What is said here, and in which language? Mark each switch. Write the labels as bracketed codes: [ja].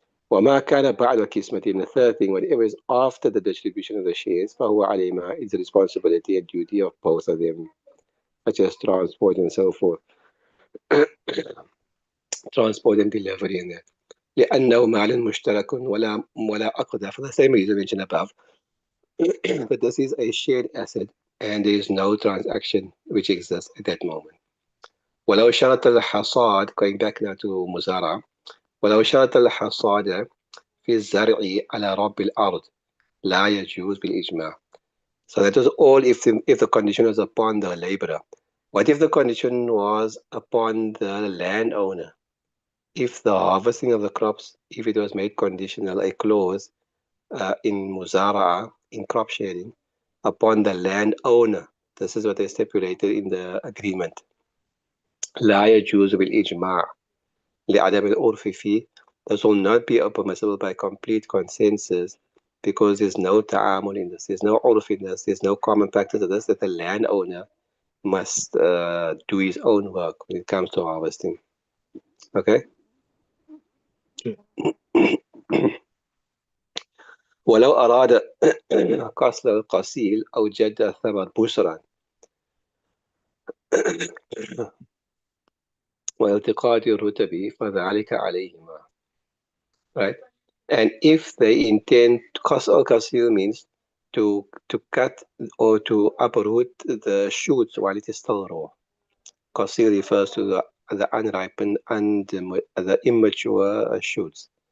[ar] وما كان بعد القسمة, [en] the third thing, whatever is after the distribution of the shares, [ar] فهو عليهما, [en] is the responsibility and duty of both of them, such as transport and so forth. Transport and delivery and that. [ar] لأنه مال مشترك ولا عقد, [en] for the same reason mentioned above, that this is a shared asset and there is no transaction which exists at that moment. [ar] ولو شرط الحصاد, [en] going back now to [ar] مزارع, ولو شرط الحصاد في الزرع على رب الأرض لا يجوز بالإجماع. [en] So that was all if the condition was upon the laborer. What if the condition was upon the landowner? If the harvesting of the crops, if it was made conditional, a clause in muzara'a, in crop sharing, upon the landowner. This is what they stipulated in the agreement. [ar] لا يجوز بالإجماع لعدم العرف فيه. [en] This will not be permissible by complete consensus, because there's no ta'amul in this, there's no urf in this, there's no common practice of this, that the landowner must do his own work when it comes to harvesting. Okay? Okay. [ar] ولو أراد قصل القصيل أو جد الثمر بشرا والتقاط الرتب فذلك عليهما. [en] Right? And if they intend, qas al-qasil means to cut or to uproot the shoots while it is still raw. Qasil refers to the unripened and the immature shoots.